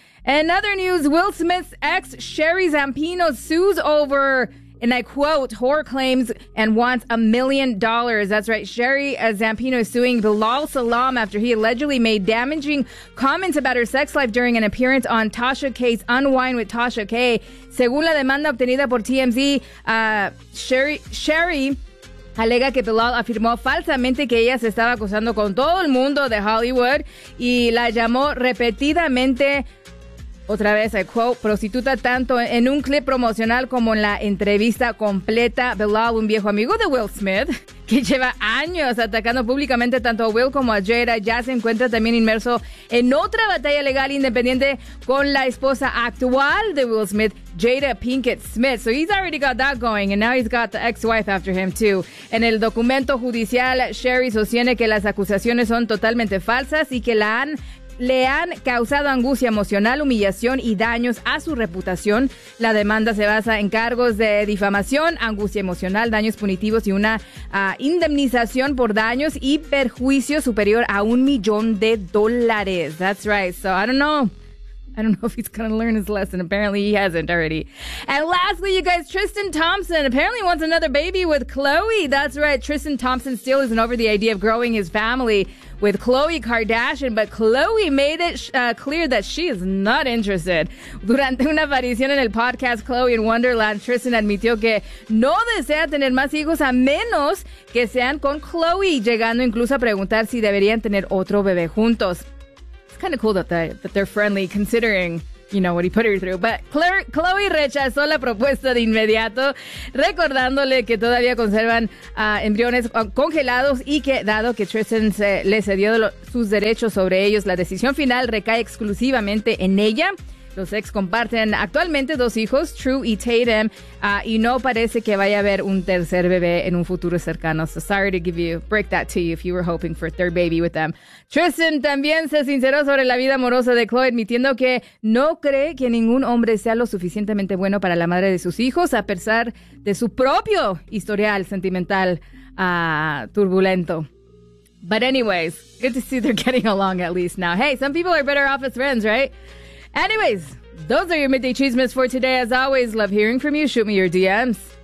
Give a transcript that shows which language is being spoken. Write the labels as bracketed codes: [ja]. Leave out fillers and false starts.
[en] In other news, Will Smith's ex Sherry Zampino sues over, and I quote, whore claims and wants $1 million. That's right, Sherry Zampino is suing Bilal Salam after he allegedly made damaging comments about her sex life during an appearance on Tasha K's Unwind with Tasha K. [es] Según la demanda obtenida por TMZ, Sherry alega que Bilal afirmó falsamente que ella se estaba acostando con todo el mundo de Hollywood y la llamó repetidamente, otra vez, [en] I quote, [es] prostituta, tanto en un clip promocional como en la entrevista completa. Bilal, un viejo amigo de Will Smith, que lleva años atacando públicamente tanto a Will como a Jada, ya se encuentra también inmerso en otra batalla legal independiente con la esposa actual de Will Smith, Jada Pinkett Smith. [en] So he's already got that going, and now he's got the ex-wife after him too. [es] En el documento judicial, Sherry sostiene que las acusaciones son totalmente falsas y que le han causado angustia emocional, humillación y daños a su reputación. La demanda se basa en cargos de difamación, angustia emocional, daños punitivos y una indemnización por daños y perjuicio superior a $1 million. [en] That's right. So I don't know if he's going to learn his lesson. Apparently, he hasn't already. And lastly, you guys, Tristan Thompson apparently wants another baby with Khloe. That's right. Tristan Thompson still isn't over the idea of growing his family with Khloe Kardashian, but Khloe made it clear that she is not interested. [es] Durante una aparición en el podcast Khloe in Wonderland, Tristan admitió que no desea tener más hijos a menos que sean con Khloe, llegando incluso a preguntar si deberían tener otro bebé juntos. [en] Kind of cool that they're friendly, considering, you know, what he put her through. But [es] Khloe rechazó la propuesta de inmediato, recordándole que todavía conservan embriones congelados y que, dado que Tristan le cedió sus derechos sobre ellos, la decisión final recae exclusivamente en ella. Los ex comparten actualmente dos hijos, True y Tatum, y no parece que vaya a haber un tercer bebé en un futuro cercano. [en] So sorry to break that to you if you were hoping for a third baby with them. [es] Tristan también se sinceró sobre la vida amorosa de Khloe, admitiendo que no cree que ningún hombre sea lo suficientemente bueno para la madre de sus hijos, a pesar de su propio historial sentimental turbulento. [en] But anyways, good to see they're getting along at least now. Hey, some people are better off as friends, right? Anyways, those are your Midday Chismes for today. As always, love hearing from you. Shoot me your DMs.